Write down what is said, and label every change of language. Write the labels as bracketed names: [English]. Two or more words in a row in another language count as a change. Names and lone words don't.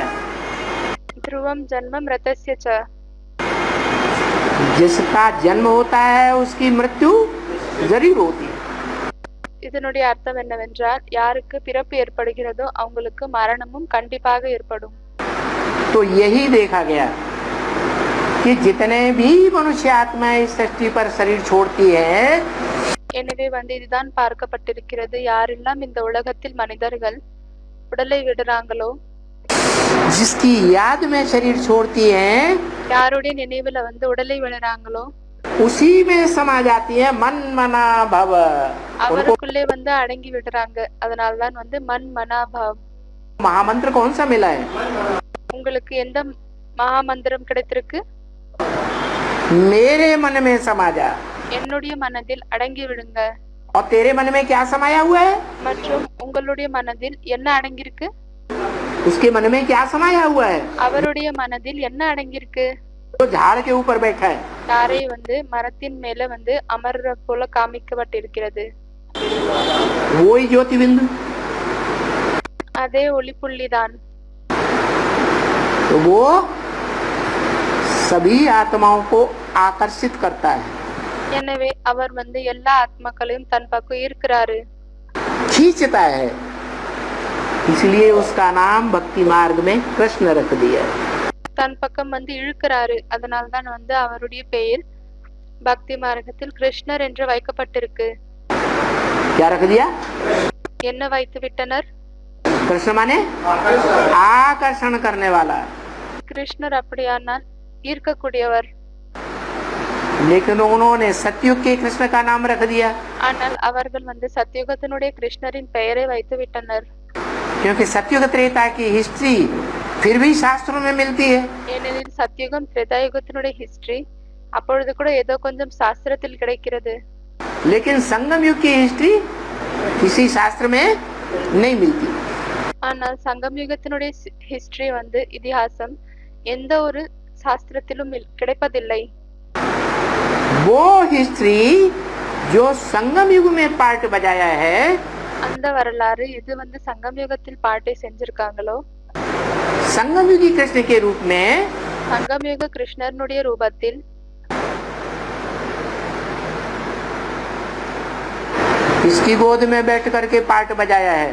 [Sanskrit] ध्रुवम जन्म मृतस्य च। [Hindi] जिसका जन्म होता है उसकी मृत्यु जरूर होती है। [Tamil] இதனுடைய அர்த்தம் என்னவென்றால் யாருக்கு பிறப்பு ஏற்படுகிறதோ அவங்களுக்கு மரணமும் கண்டிப்பாக ஏற்படும். [Hindi] तो यही देखा गया कि जितने भी मनुष्य आत्माएं इस सृष्टि पर शरीर छोड़ती है, [Tamil] எனவே வந்து இதுதான் பார்க்கப்பட்டிருக்கிறது, யாரெல்லாம் இந்த உலகத்தில் மனிதர்கள் உடலை விடுறாங்களோ, [Hindi] जिसकी याद में शरीर छोड़ती है, [Tamil] யாருடைய நினைவுல வந்து உடலை விடுறாங்களோ [Hindi] उसी में समा जाती है [Sanskrit] मन मना भव। [Tamil] அவருக்குள்ளே வந்து அடங்கி விடுறாங்க. அதனால்தான் வந்து [Sanskrit] मन मना भव। [Hindi] महामंत्र कौन सा मिला है? [Tamil] உங்களுக்கு எந்த மகா மந்திரம் கிடைத்திருக்கு? [Hindi] मेरे मन में समा जा। [Tamil] என்னுடைய மனதில் அடங்கி விடுங்க. [Hindi] और तेरे मन में क्या समाया हुआ है? [Tamil] மற்றும் உங்களுடைய மனதில் என்ன அடங்கியிருக்கு? [Hindi] उसके मन में क्या समाया हुआ है? [Tamil] அவருடைய மனதில் என்ன அடங்கியிருக்கு? [Hindi] तो झाड़ के ऊपर बैठा है। [Tamil] தாரை வந்து மரத்தின் மேல வந்து அமர்ற போல காமிக்கப்பட்டிருக்கிறது. [Hindi] वही ज्योति बिंदु, [Tamil] அதே ஒளிப்புள்ளிதான். [Hindi] तो वो सभी आत्माओं को आकर्षित करता है, [Tamil] எனவே அவர் வந்து எல்லா ஆத்மாக்களையும் தன் பக்கம் ஈர்க்கிறாரு, [Hindi] खींचता है। इसलिए उसका नाम भक्ति मार्ग में कृष्ण रख दिया। [Tamil] தன் பக்கம் வந்து இழுக்கிறாரு. அதனால்தான் வந்து அவருடைய பெயர் பக்தி மார்க்கத்தில் கிருஷ்ணர் என்று வைக்கப்பட்டிருக்கு. [Hindi] क्या रख दिया? [Tamil] என்ன வைத்து விட்டனர்? [Hindi] कृष्ण माने आकर्षण करने वाला। [Tamil] கிருஷ்ணர் அப்படியானால் ஈர்க்கக்கூடியவர். [Hindi] लेकिन उन्होंने सतयुग के कृष्ण का नाम रख दिया, [Tamil] ஆனால் அவர்கள் வந்து சத்யுகத்தினுடைய கிருஷ்ணரின் பெயரை வைத்து விட்டனர். [Hindi] क्योंकि सतयुग त्रेता की हिस्ट्री फिर भी शास्त्रों में मिलती है। [Tamil] ஏனெனில் சத்யுகம் திரேதாயுகத்தினுடைய ஹிஸ்டரி அப்பொழுது கூட ஏதோ கொஞ்சம் சாஸ்திரத்தில் கிடைக்கிறது. [Hindi] लेकिन संगम युग की हिस्ट्री किसी शास्त्र में नहीं मिलती। [Tamil] ஆனால் சங்கம் யுகத்தினுடைய ஹிஸ்டரி வந்து இதிகாசம் எந்த ஒரு சாஸ்திரத்திலும் கிடைப்பதில்லை. [Hindi] वो हिस्ट्री जो संगम युग में पार्ट बजाया है, [Tamil] அந்த வரலாறு இது வந்து சங்கம் யுகத்தில் பாட்டை செஞ்சிருக்காங்களோ, [Hindi] संगम युगी कृष्ण के रूप में [Tamil] சங்கம் யுக கிருஷ்ணனுடைய ரூபத்தில் [Hindi] इसकी गोद में बैठ करके पार्ट बजाया है।